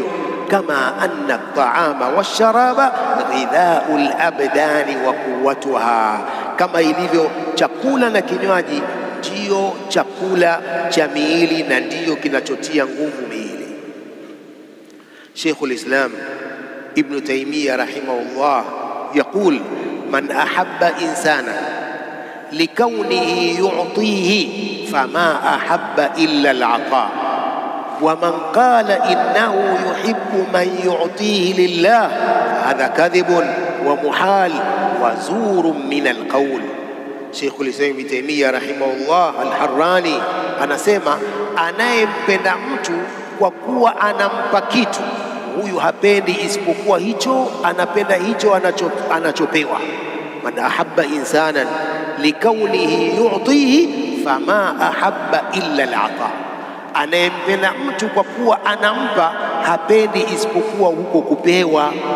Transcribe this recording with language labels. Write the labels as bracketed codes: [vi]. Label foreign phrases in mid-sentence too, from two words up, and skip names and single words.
[ar] كما أن الطعام والشراب غذاء الأبدان وقوتها, [sw] kama ilivyo chakula na kinywaji ndiyo chakula cha miili na ndiyo kinachotia nguvu miili. [ar] شيخ الإسلام ابن تيمية رحمه الله يقول: من أحب إنسانا لكونه يعطيه فما أحب إلا العطاء، ومن قال إنه يحب من يعطيه لله فهذا كذب ومحال وزور من القول. شيخ الإسلام ابن تيمية رحمه الله الحراني [sw] anasema, anayempenda mtu kwa kuwa anampa kitu, huyu hapendi isipokuwa hicho, anapenda hicho anachopewa. [ar] من أحب إنسانا لكونه يعطيه فما أحب إلا العطاء, [sw] anayempenda mtu kwa kuwa anampa hapendi isipokuwa huko kupewa.